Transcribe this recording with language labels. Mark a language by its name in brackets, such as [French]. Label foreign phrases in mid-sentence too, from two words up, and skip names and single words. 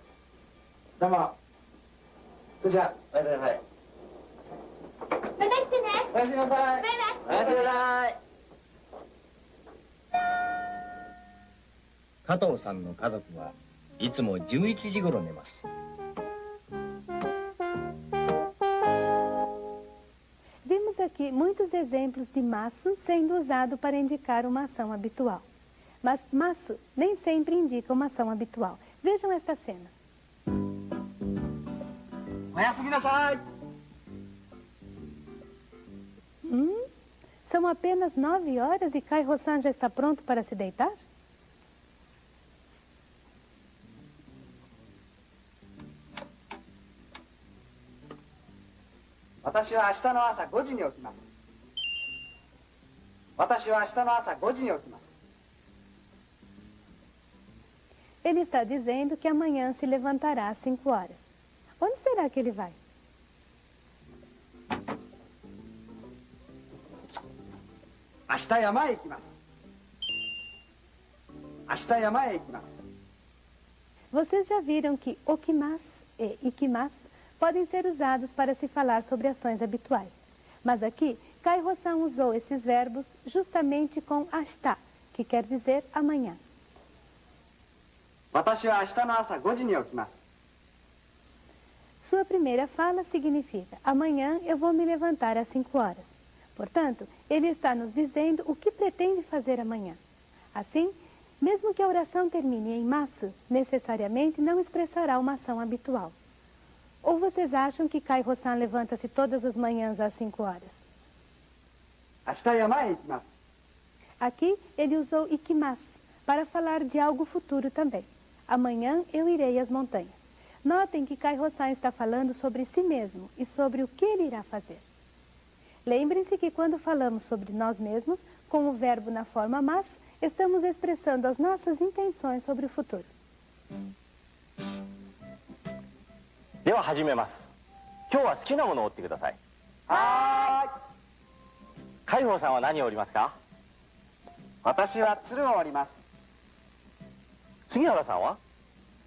[Japanese] どうも。それじゃあ、おやすみなさい。また来てね。おやすみなさい。バイバイ。おやすみなさい。加藤さんの家族はいつも11時頃寝ます。 [Portuguese] Vimos aqui muitos exemplos de maço sendo usado para indicar uma ação habitual. Mas maço nem sempre indica uma ação habitual. Vejam esta cena. [Japanese] おやすみなさい。 [Portuguese] São apenas 9 horas e Kai-Ho-san já está pronto para se deitar? [Japanese] 私は明日の朝5時に起きます。私は明日の朝5時に起きます。 [Portuguese] Ele está dizendo que amanhã se levantará às 5 horas. Onde será que ele vai? [Japanese] 明日山へ行きます。明日山へ行きます。 [Portuguese] Vocês já viram que okimasu e ikimasu podem ser usados para se falar sobre ações habituais. Mas aqui, Kai-Ho-san usou esses verbos justamente com ashita, que quer dizer amanhã. [Japanese] 私は明日の朝5時に起きます。 [Portuguese] Sua primeira fala significa amanhã eu vou me levantar às 5 horas. Portanto, ele está nos dizendo o que pretende fazer amanhã. Assim, mesmo que a oração termine em masu, necessariamente não expressará uma ação habitual. Ou vocês acham que Kai-Ho-san levanta-se todas as manhãs às 5 horas? [Japanese] 明日山へ行きます。 [Portuguese] Aqui ele usou ikimasu para falar de algo futuro também. Amanhã eu irei às montanhas. Notem que Kai-Ho-san está falando sobre si mesmo e sobre o que ele irá fazer. Lembrem-se que quando falamos sobre nós mesmos, com o verbo na forma mas, estamos expressando as nossas intenções sobre o futuro. [Japanese] では始めます。今日は好きなものを折ってください。はーい。海宝さんは何を折りますか？私は鶴を折ります。杉原さんは？